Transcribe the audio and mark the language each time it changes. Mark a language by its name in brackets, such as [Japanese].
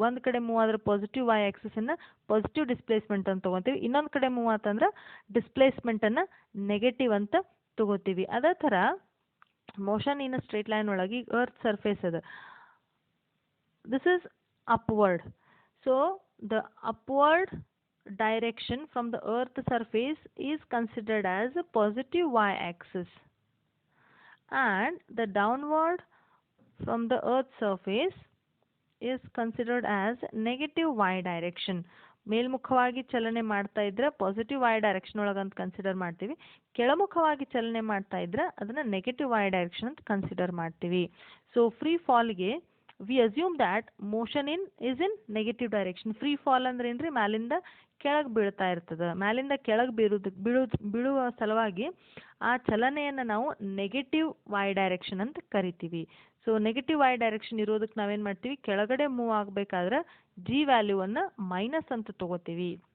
[Kannada] ಒಂದು ಕಡೆ ಮೂವ್ ಆದ್ರೆ ಪಾಸಿಟಿವ್ ವೈ ಆಕ್ಸಿಸನ್ನು ಪಾಸಿಟಿವ್ ಡಿಸ್ಪ್ಲೇಸ್ಮೆಂಟ್ ಅಂತ ತೊಗೊತೀವಿ, ಇನ್ನೊಂದು ಕಡೆ ಮೂವ್ ಆತಂದ್ರೆ ಡಿಸ್ಪ್ಲೇಸ್ಮೆಂಟನ್ನು ನೆಗೆಟಿವ್ ಅಂತ ತೊಗೋತೀವಿ. ಅದೇ ಥರ ಮೋಷನ್ ಇನ್ ಸ್ಟ್ರೇಟ್ ಲೈನ್ ಒಳಗೆ ಈಗ ಅರ್ತ್ ಸರ್ಫೇಸ್ ಅದ, [English] This is upward. So the upward direction from the earth surface is considered as a positive y-axis, and the downward from the earth surface is considered as negative y direction. [Kannada] ಮೇಲ್ಮುಖವಾಗಿ ಚಲನೆ ಮಾಡ್ತಾ ಇದ್ರೆ positive y direction ಒಳಗಂತ consider ಮಾಡ್ತೀವಿ, ಕೆಳಮುಖವಾಗಿ ಚಲನೆ ಮಾಡ್ತಾ ಇದ್ರೆ ಅದನ್ನ ನೆಗೆಟಿವ್ y ಡೈರೆಕ್ಷನ್ ಅಂತ ಕನ್ಸಿಡರ್ ಮಾಡ್ತೀವಿ. [English] So free ಫಾಲ್ಗೆ we assume that motion is in negative direction. [Kannada] Free fall ಅಂದ್ರೆ ಏನ್ರಿ, ಮ್ಯಾಲಿಂದ ಕೆಳಗೆ ಬೀಳ್ತಾ ಇರ್ತದೆ, ಮ್ಯಾಲಿಂದ ಕೆಳಗೆ ಬೀಳುವ ಸಲುವಾಗಿ ಆ ಚಲನೆಯನ್ನು ನಾವು ನೆಗೆಟಿವ್ ವೈ ಡೈರೆಕ್ಷನ್ ಅಂತ ಕರಿತೀವಿ. ಸೊ ನೆಗೆಟಿವ್ ವೈ ಡೈರೆಕ್ಷನ್ ಇರೋದಕ್ಕೆ ನಾವೇನು ಮಾಡ್ತೀವಿ, ಕೆಳಗಡೆ ಮೂವ್ ಆಗಬೇಕಾದ್ರೆ ಜಿ ವ್ಯಾಲ್ಯೂವನ್ನು ಮೈನಸ್ ಅಂತ ತಗೋತೀವಿ.